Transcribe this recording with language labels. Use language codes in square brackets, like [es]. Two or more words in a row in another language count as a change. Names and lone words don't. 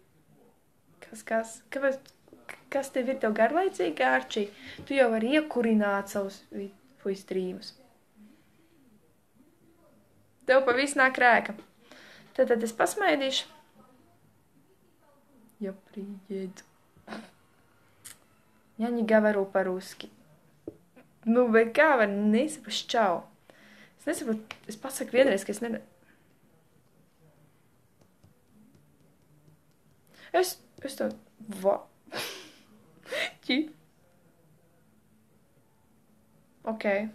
[lv] Kas tev ir tev garlaicīgi, Arčī? Tu jau vari iekurināt savus puistrīmus. Tev pa visu nāk rēka. Tad es pasmaidīšu. [ru] Я приеду. Я не говорю по-русски. [lv] Nu, bet kā var nesaprast čau? Es nesaprotu, es pasaku vienreiz, ka es ne... Es to... Ķi. Ok.